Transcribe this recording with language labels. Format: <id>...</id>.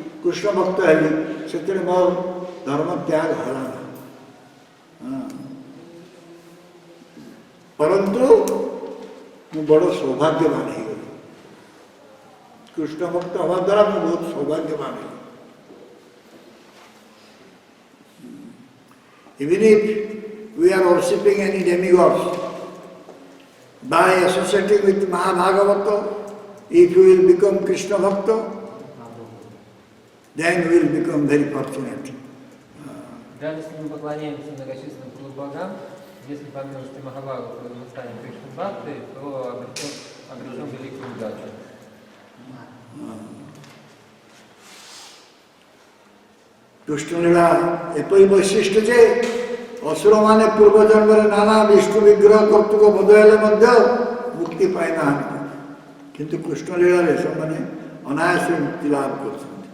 <or>କୃଷ୍ଣ ଭକ୍ତ ହେଲି ସେଥିରେ ମୋର ଧର୍ମ ତ୍ୟାଗ ହେଲା ନା। ପରନ୍ତୁ ମୁଁ ବଡ଼ ସୌଭାଗ୍ୟବାନ ହେଇଗଲି। କୃଷ୍ଣ ଭକ୍ତ ହେବା ଦ୍ୱାରା ମୁଁ ବହୁତ ସୌଭାଗ୍ୟବାନ ହେଲି।</or> <en>Even if we are worshipping any demigods, by associating with Mahabhagavata, if you will become Krishna Bhakta, then we will become very fortunate.</en> <ru>Даже если мы поклоняемся многочисленным полубогам, если по милости Махабхагавата мы станем Кришна Бхактой, то обретем великую удачу.</ru> <or>Krishnalila ଏପରି ବୈଶିଷ୍ଟ୍ୟ ଯେ ଅସୁରମାନେ ପୂର୍ବଜନ୍ମରେ ନାନା ବିଷ୍ଣୁ ବିଗ୍ରହ କର୍ତ୍ତୃକ ବୋଧ ହେଲେ ମଧ୍ୟ ମୁକ୍ତି ପାଇନାହାନ୍ତି, କିନ୍ତୁ କୃଷ୍ଣଲୀଳାରେ ସେମାନେ ଅନାୟାସ ମୁକ୍ତି ଲାଭ କରୁଛନ୍ତି।</or>